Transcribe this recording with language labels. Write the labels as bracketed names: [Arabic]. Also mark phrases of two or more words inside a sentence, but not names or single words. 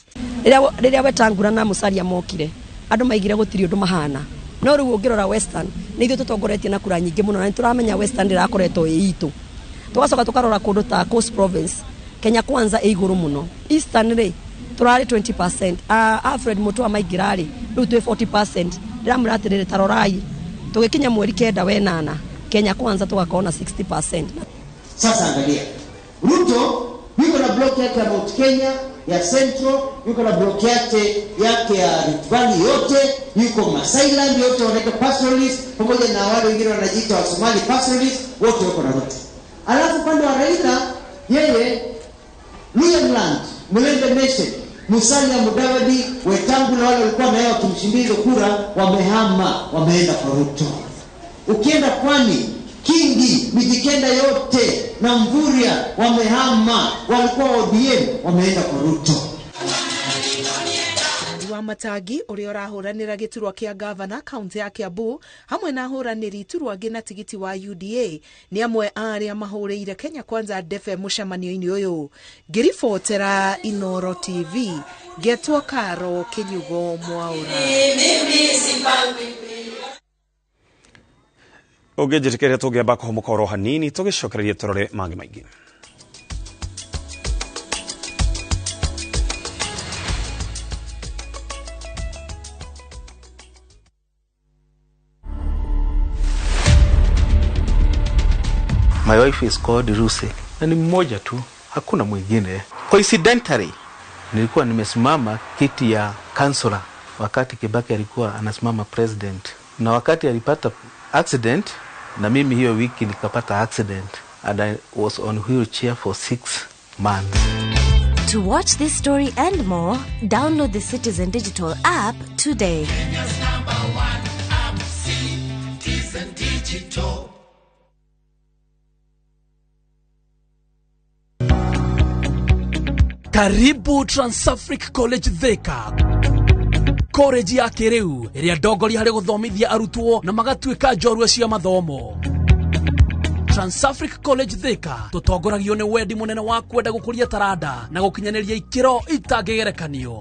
[Kikuyu] Riria Wetangura na Musalia mokire andu maigire gutiri undu mahana, no riu ungirora Western ni ithu tutongoretie na kura nyingi muno, na turamenya Western irakoretwo itu tugacoka tukarora kundu ta Coast Province Kenya Kwanza iguru muno. Eastern ri turari 20%, Alfred Mutua maigirari riu twi 40%. Ndiramuratirire tarorai tugikinya mweri 9 wenana Kenya Kwanza tugakona 60%. [Swahili] Sasa angalia Ruto yuko na block yake ya Mount Kenya ya Central, yuko na block yake ya Rift Valley yote, yuko Masailand yote wanaitwa pastoralists, pamoja na wale wengine wanajiita wa Somali pastoralists, wote wako na Ruto. Alafu pande wa Raila yeye Luyaland, Mulende Nation, Musalia Mudavadi, Wetangula wale walikuwa na yeye wakimshindiza kura wamehama, wameenda kwa Ruto. Ukienda Pwani Kingi, Mijikenda yote na Mvuria wamehama, walikuwa ODM wameenda kwa Ruto. [Kikuyu] Wa Matagi uria urahuranira giturwa kia gavana kaunti ya Kiambu hamwe na huraniri turwa gina tigiti wa UDA ni amwe aria mahuriire Kenya Kwanza defe mucemanio-ini uyu. Ngiribotera Inooro TV, getwo Karo Kinyigo Mwaura. Ugejetekeria tugiamba kuhomoka oro hanini tugicokereria turore mangi maingi. [English] My wife is called Ruse. [Swahili] Na ni mmoja tu, hakuna mwingine. Coincidentally, nilikuwa nimesimama kiti ya kansula wakati Kibaki alikuwa anasimama president. Na wakati alipata accident, na mimi hiyo wiki nikapata accident, [English] and I was on wheelchair for 6 months. To watch this story and more, download the Citizen Digital app today. Kenya's #1 app, Citizen Digital. [Kikuyu] Karibu Transafric College Thika, college ya kiriu iria ndongoria hari guthomithia arutwo na magatuika njorua cia mathomo. Transafric College Thika tutongoragio ni wendi munene wa kwenda gukuria taranda na gukinyaniria ikiro itangigerekanio.